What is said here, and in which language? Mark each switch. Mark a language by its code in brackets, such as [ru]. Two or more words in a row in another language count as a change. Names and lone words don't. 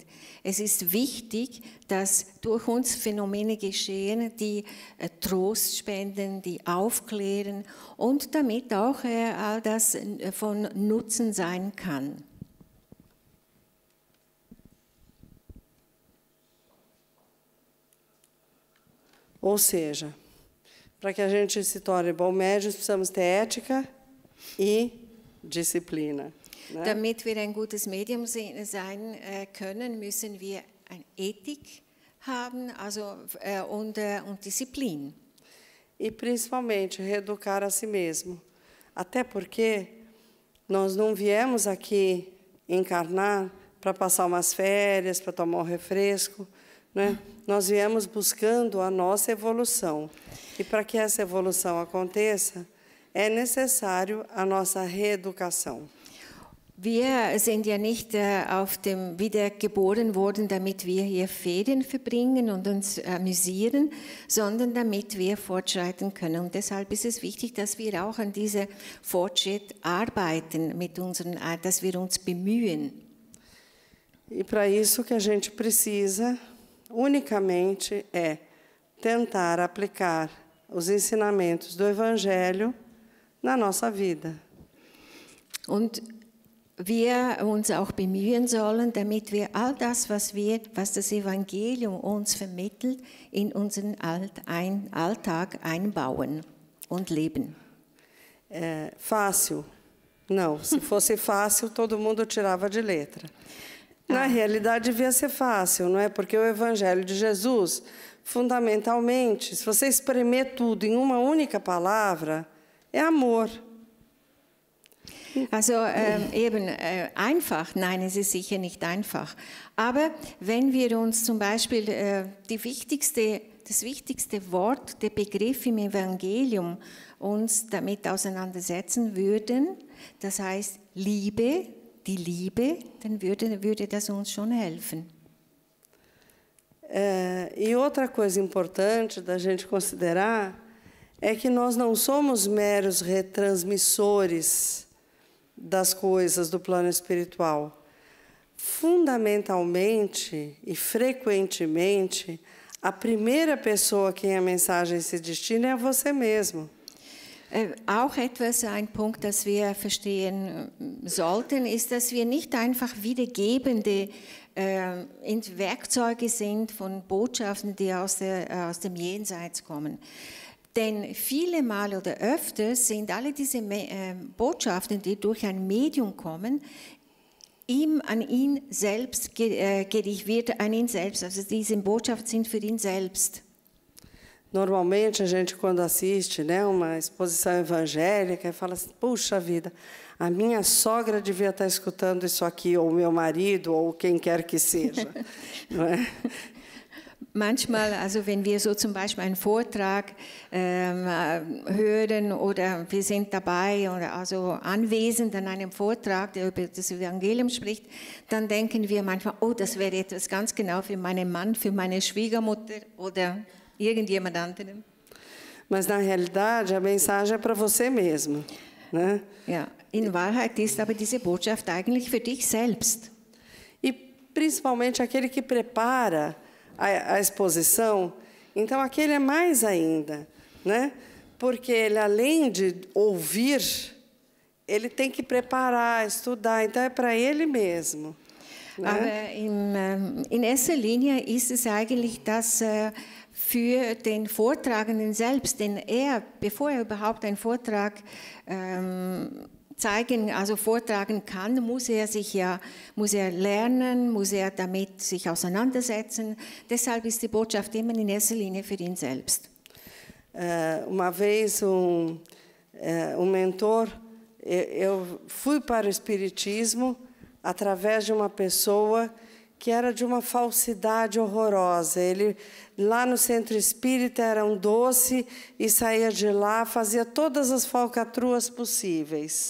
[de] Es ist wichtig, dass durch uns Phänomene geschehen, die Trost spenden, die aufklären und damit auch all das von Nutzen sein kann. [pt] Ou seja, para que a gente se torne bom médium, precisamos ter ética e disciplina. Né? [de] Damit wir ein gutes Medium sein können, müssen wir eine Ethik haben, und Disziplin. [pt] E principalmente reeducar a si mesmo. Até porque Nós não viemos aqui encarnar para passar umas férias, para tomar um refresco, né? Nós viemos buscando a nossa evolução. E para que essa evolução aconteça, é necessário a nossa reeducação. [de] Wir sind ja nicht wieder geboren worden, damit wir hier Ferien verbringen und uns amüsieren, sondern damit wir fortschreiten können. Und deshalb ist es wichtig, dass wir auch an diesem Fortschritt arbeiten, dass wir uns bemühen. [pt] E para isso que a gente precisa, unicamente, é tentar aplicar os ensinamentos do Evangelho na nossa vida. [de] Und wir uns auch bemühen sollen, damit wir all das, was das Evangelium uns vermittelt, in unseren Alltag einbauen und leben. [pt] Fácil? Não. Se fosse fácil, todo mundo tirava de letra. Na realidade, devia ser fácil, não é? Porque o Evangelho de Jesus, fundamentalmente, se você espremer tudo em uma única palavra, é amor. [de] Also einfach, nein, es ist sicher nicht einfach. Aber wenn wir uns zum Beispiel das wichtigste Wort, der Begriff im Evangelium, uns damit auseinandersetzen würden, das heißt Liebe, die Liebe, dann würde das uns schon helfen. [pt] E outra coisa importante da gente considerar é que nós não somos meros retransmissores das coisas do plano espiritual. Fundamentalmente e frequentemente, a primeira pessoa a quem a mensagem se destina é a você mesmo. [de] Auch ein Punkt, das wir verstehen sollten, ist, dass wir nicht einfach wiedergebende Werkzeuge sind von Botschaften, die aus dem Jenseits kommen. Denn viele Mal oder öfters sind alle diese Botschaften, die durch ein Medium kommen, an ihn selbst gerichtet, an ihn selbst. Also diese Botschaften sind für ihn selbst. [pt] Normalmente, a gente, quando assiste, né, uma exposição evangélica, fala assim, puxa vida, a minha sogra devia estar escutando isso aqui, ou o meu marido, ou quem quer que seja. Não é? [de] Manchmal, also wenn wir so zum Beispiel einen Vortrag hören oder wir sind dabei oder also anwesend an einem Vortrag, der über das Evangelium spricht, dann denken wir manchmal, oh, das wäre etwas ganz genau für meinen Mann, für meine Schwiegermutter oder irgendjemand anderem. [pt] Mas na realidade a mensagem é para você mesmo, né? [de] Ja, in Wahrheit ist aber diese Botschaft eigentlich für dich selbst. [pt] E principalmente aquele que prepara a exposição, então aquele é mais ainda, né? Porque ele, além de ouvir, ele tem que preparar, estudar, então é para ele mesmo. Né? [de] Aber in erster Linie ist es eigentlich das für den Vortragenden selbst, denn bevor er überhaupt einen Vortrag vortragen kann, muss er lernen, muss er damit sich auseinandersetzen. Deshalb ist die Botschaft immer in erster Linie für ihn selbst. [pt] Uma vez mentor, eu fui para o Espiritismo através de uma pessoa que era de uma falsidade horrorosa. Ele, lá no centro espírita, era um doce e saía de lá, fazia todas as falcatruas possíveis.